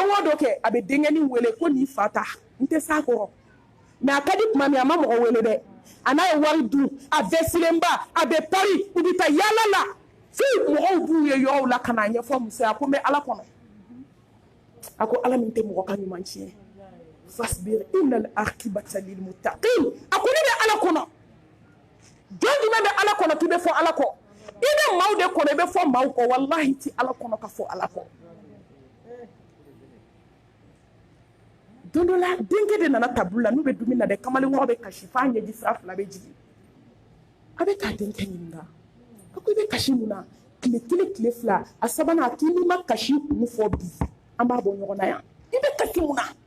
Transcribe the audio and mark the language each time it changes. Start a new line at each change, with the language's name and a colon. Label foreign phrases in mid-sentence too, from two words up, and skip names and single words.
Bambara: o don kɛ a bɛ denkɛnin wele ko nin fa ta n tɛ s'a kɔrɔ mais a ka di tuma min a ma mɔgɔ wele dɛ a n'a ye wari dun a vɛsilenba a bɛ pari u bɛ taa yaala la fo mɔgɔw b'u ye yɔrɔw la ka n'a ɲɛfɔ muso ye a ko n bɛ ala kɔnɔ a ko ala min tɛ mɔgɔ ka ɲuman tiɲɛ
Arabic: فاصبر إن العاقبة للمتقين
Bambara: a ko ne bɛ ala kɔnɔ jɔn jumɛn bɛ ala kɔnɔ k'i bɛ fɔ ala kɔ i bɛ maaw de kɔnɔ i bɛ fɔ maaw kɔ walahi ti ala kɔnɔ ka fɔ ala kɔ don dɔ la denkɛ de nana tabulu la n'u bɛ dumuni na dɛ kamalen wɔɔrɔ bɛ kasi f'a ɲɛji sira 2 bɛ jigin a bɛ k'a denkɛ ɲininka a ko i bɛ kasi mun na tile 1 tile 2 a sabanan a k'i n'i ma kasi kun fɔ bi an b'a bɔ ɲɔgɔn na yan i bɛ kasi mun na